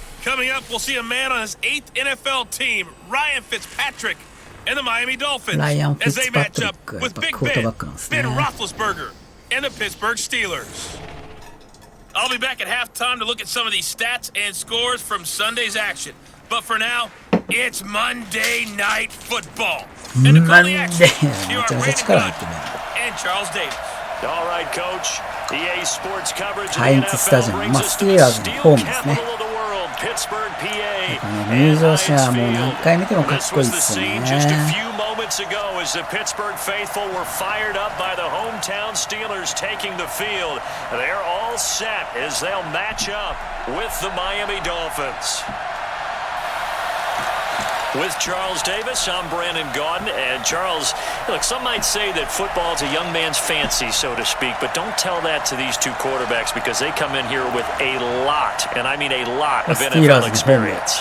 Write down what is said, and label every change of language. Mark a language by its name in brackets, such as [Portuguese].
[English] Coming up, we'll see a man on his 8th NFL team, Ryan Fitzpatrick, and the Miami Dolphins, as they match up with Big Ben Roethlisberger, and the Pittsburgh Steelers. I'll be back at halftime to look at some of these stats and scores from Sunday's action. But for now, It's Monday Night Football. [Japanese] マンデー。 [English] And [Japanese] めちゃめちゃ力入ってるね。 [English] Charles Davis. All right, Coach. EA Sports coverage [Japanese] ハインツスタジアム。まあ、スティーラーズのホームですね。 [English] Pittsburgh, PA. [Japanese] 入場者はもう何回見てもかっこいいですよね。 [English] Just a few moments ago as the Pittsburgh faithful were fired up by the hometown Steelers taking the field. They're all set as they'll match up with the Miami Dolphins. With Charles Davis, I'm Brandon Gaudin. And Charles, look, some might say that football is a young man's fancy, so to speak, but don't tell that to these two quarterbacks because they come in here with a lot, and I mean a lot of NFL experience.